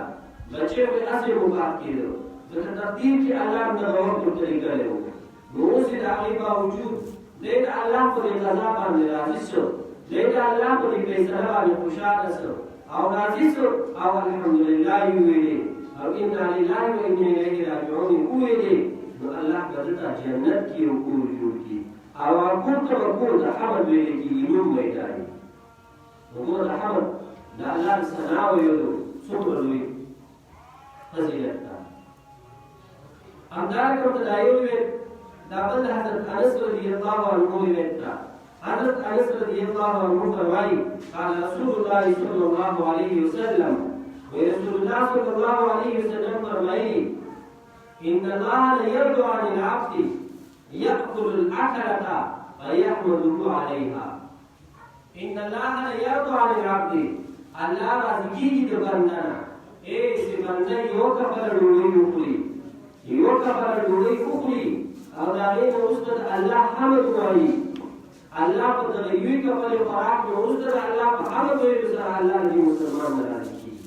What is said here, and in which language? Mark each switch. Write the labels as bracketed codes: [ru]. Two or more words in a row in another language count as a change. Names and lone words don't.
[ps] بچی مې هسې مباح کېده، ځکه تقدیر کې الله هم دغه وخت ورته لیکلی و. نو اوس یې د هغې باوجود دی د الله په دې قضا باندې راضي شو، دی د الله په دې فیصله باندې خوشحاله شو او راضي شو او الحمدلله یې وویلې او [ar] انا لله و انا الیه راجعون [ps] یې وویلې. نو الله به ده ته جنت کې یو کور جوړ کړي او هغه کور ته به کور د حمد ویلې کېږي، نوم به یې دایي. وګوره د حمد د الله د ثنا ویلو څومره لوی فضیلت ده. همدارنګه ورته دا یې وویل، دا بل حضرت انس [ar] رضی الله عنه [ps] روایت ده. حضرت انس [ar] رضی الله عنه [ps] فرمایي [ar] قال رسول الله صلی الله علیه وسلم، [ps] رسول الله [ar] صلی الله علیه وسلم [ps] فرمایي [ar] ان الله لیرضى عن العبد یأکل الاکلة فیحمده علیها. ان الله لیرضى عن العبد، [ps] الله راضي کېږي د بنده نه چې بنده یو کفره ډوډۍ وخوري، یو کفره ډوډۍ وخوري او د هغې نه وروسته د الله حمد ووایي. الله په دغه یوې کفرې خوراک نه وروسته د الله په حمد ویلو سره الله د دې مسلمان نه راضي کېږي.